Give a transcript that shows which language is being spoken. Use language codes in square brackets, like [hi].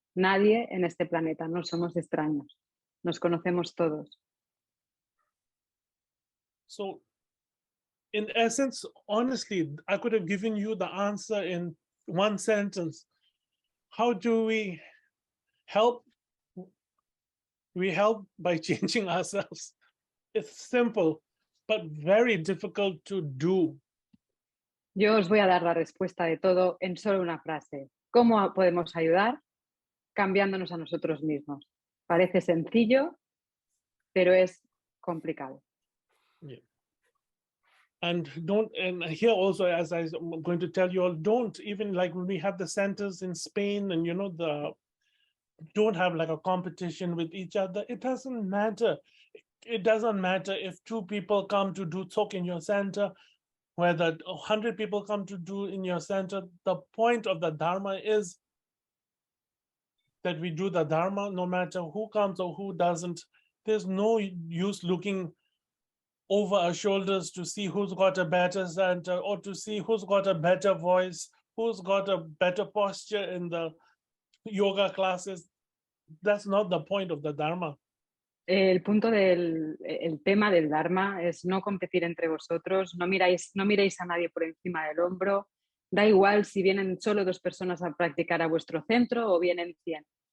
[es] Nadie en este planeta, no somos extraños. Nos conocemos todos. [en] So, in essence, honestly, I could have given you the answer in one sentence. How do we help? We help by changing ourselves. It's simple, but very difficult to do. [es] Yo os voy a dar la respuesta de todo en solo una frase. ¿Cómo podemos ayudar? Cambiándonos a nosotros mismos. Parece sencillo, pero es complicado. [en] Yeah. And here also, as I'm going to tell you all, don't even like when we have the centers in Spain and, you know, don't have like a competition with each other. It doesn't matter. It doesn't matter if 2 people come to do talk in your center, whether 100 people come to do in your center. The point of the Dharma is that we do the Dharma no matter who comes or who doesn't. There's no use looking over our shoulders to see who's got a better center or to see who's got a better voice, who's got a better posture in the yoga classes. That's not the point of the Dharma. [es] El tema del Dharma es no competir entre vosotros, no miréis a nadie por encima del hombro, da igual si vienen solo 2 personas a practicar a vuestro centro o vienen 100.